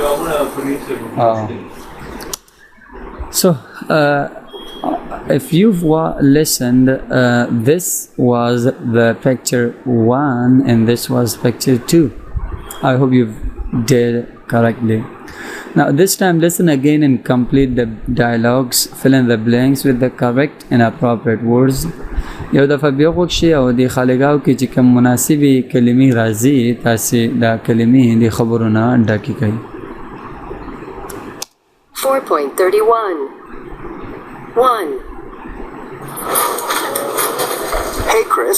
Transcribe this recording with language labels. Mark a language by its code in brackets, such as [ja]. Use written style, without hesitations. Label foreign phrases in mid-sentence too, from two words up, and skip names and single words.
[en] So, if you've listened, this was the picture 1 and this was picture 2. I hope you did correctly. Now this time listen again and complete the dialogues. Fill in the blanks with the correct and appropriate words. [ps] یو دفعه بیا وکړئ او د خالګاو کې چې کوم مناسبې کلمې راځي تاسې دا کلمې د خبرونه ډکې کړئ. [en] 4.31 1. Hey, Chris.